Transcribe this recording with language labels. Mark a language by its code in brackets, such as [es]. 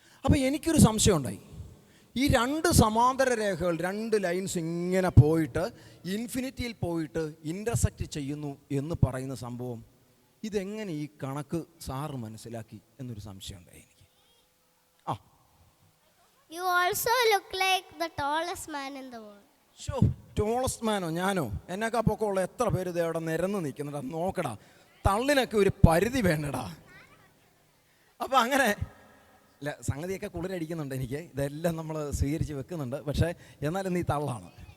[ml] അപ്പോൾ എനിക്കൊരു സംശയം ഉണ്ടായി. ഈ 2 സമാന്തര രേഖകൾ 2 ലൈൻസ് ഇങ്ങനെ പോയിട്ട് ഇൻഫിനിറ്റിയിൽ പോയിട്ട് ഇൻ്റർസെക്റ്റ് ചെയ്യുന്നു എന്ന് പറയുന്ന സംഭവം ഇതെങ്ങനെ ഈ കണക്ക് സാറ് മനസ്സിലാക്കി എന്നൊരു സംശയം ഉണ്ടായി എനിക്ക്. [en] You also look like the tallest man in the world. [ml] Tallest മാനോ? ഞാനോ? എന്നൊക്കെ പൊക്കമുള്ള എത്ര പേര് ഇത് അവിടെ നിരന്ന് നിൽക്കുന്നുണ്ടാ? നോക്കടാ, തള്ളിനൊക്കെ ഒരു പരിധി വേണ്ടടാ. അപ്പം അങ്ങനെ സംഗതിയൊക്കെ കുളിരടിക്കുന്നുണ്ട് എനിക്ക്. ഇതെല്ലാം നമ്മൾ സ്വീകരിച്ച് വെക്കുന്നുണ്ട്. പക്ഷേ എന്നാലും നീ തള്ളാണ്.